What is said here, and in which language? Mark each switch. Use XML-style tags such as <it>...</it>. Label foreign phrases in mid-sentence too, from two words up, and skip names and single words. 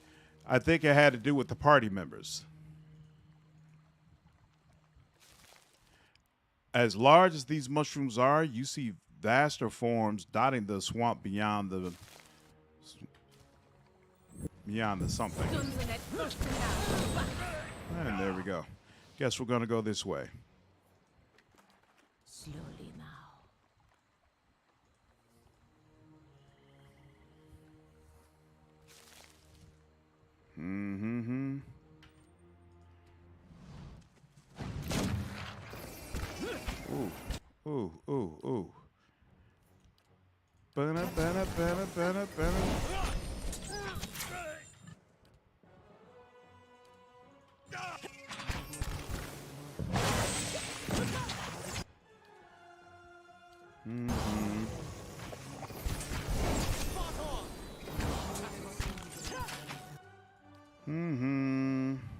<en>I think it had to do with the party members. As large as these mushrooms are, you see vaster forms dotting the swamp beyond the something. And there we go. Guess we're going to go this way. Slowly now. Mm-hmm. Ooh, ooh, ooh, ooh. Bana, bana, bana, bana, bana. Mm-hmm. Mm-hmm.</en>